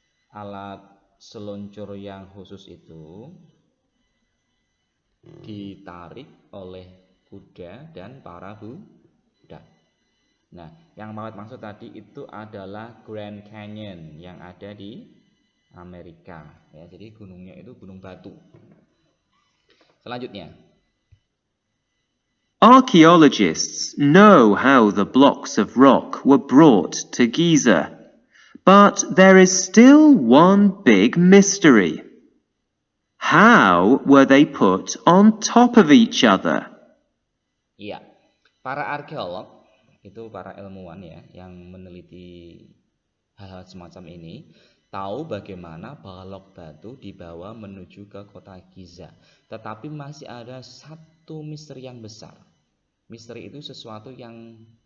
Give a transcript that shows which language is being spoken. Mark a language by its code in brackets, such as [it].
[id] Alat seluncur yang khusus itu ditarik oleh kuda dan para budak. Nah, yang maksud tadi itu adalah Grand Canyon yang ada di Amerika ya. Jadi gunungnya itu gunung batu. Selanjutnya. [en] Archaeologists know how the blocks of rock were brought to Giza, but there is still one big mystery. How were they put on top of each other? [id] Iya, para arkeolog itu para ilmuwan ya yang meneliti hal-hal semacam ini tahu bagaimana balok batu dibawa menuju ke kota Giza. Tetapi masih ada satu misteri yang besar. Misteri itu sesuatu yang